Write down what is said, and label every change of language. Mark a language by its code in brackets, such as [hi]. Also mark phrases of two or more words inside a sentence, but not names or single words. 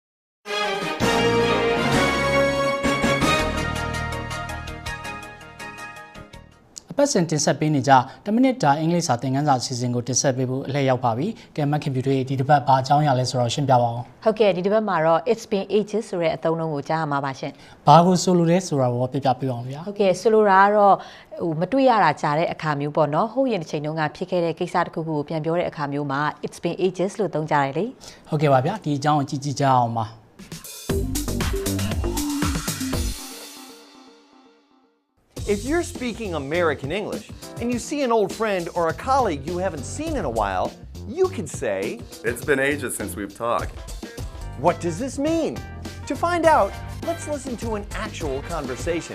[my] အပတ်စဉ်တင်ဆက်ပေးနေကြ10မိနစ်တာအင်္ဂလိပ်စာသင်ခန်းစာအစီအစဉ်ကိုတင်ဆက်ပေးဖို့အလှည့်ရောက်ပါပြီ။ကဲမက်ခင်ဗျူတာဒီတစ်ပတ်ဘာအကြောင်းအရာလဲဆိုတော့ရှင်းပြပါအောင် ။ဟုတ်ကဲ့ဒီတစ်ပတ်မှာတော့ [en] it's been ages [my] ဆိုတဲ့အသုံးအနှုန်းကိုကြားရမှာပါရှင် ။ဘာကိုဆိုလိုလဲဆိုတာကိုပြပြပေးအောင်ဗျာ ။ဟုတ်ကဲ့ဆိုလိုတာကတော့မတွေ့ရတာကြားတဲ့အခါမျိုးပေါ့နော်။ဟုတ်ရင်တစ်ချိန်တုန်းကဖြစ်ခဲ့တဲ့ကိစ္စတစ်ခုခုကိုပြန်ပြောတဲ့အခါမျိုးမှာ [en] it's been ages [my] လို့သုံးကြတယ်လေ ။ဟုတ်ကဲ့ပါဗျာဒီအကြောင်းကိုကြည့်ကြအောင်ပါ။ [en] If you're speaking American English and you see an old friend or a colleague you haven't seen in a while, you can say, It's been ages since we've talked. What does this mean? To find out, let's listen to an actual conversation.